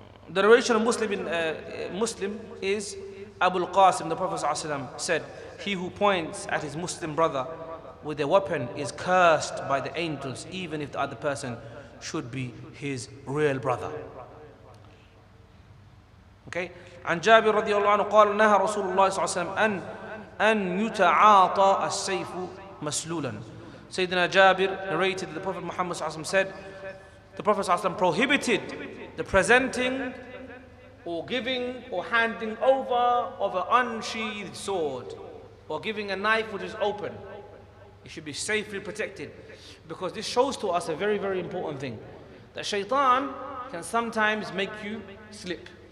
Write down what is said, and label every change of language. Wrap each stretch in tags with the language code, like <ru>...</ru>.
<en>The narration of Muslim is Abu al-Qasim, the Prophet ﷺ said, he who points at his Muslim brother with a weapon is cursed by the angels, even if the other person should be his real brother. Okay?</en> <ar>عن جابر رضي الله عنه قال نهى رسول الله صلى الله عليه وسلم أن يتعاطى السيف مسلولا.</ar> <en>Sayyidina Jabir narrated that the Prophet Muhammad ﷺ said, the Prophet ﷺ prohibited the presenting or giving or handing over of an unsheathed sword, or giving a knife which is open. It should be safely protected, because this shows to us a very, very important thing, that shaitan can sometimes make you slip.</en>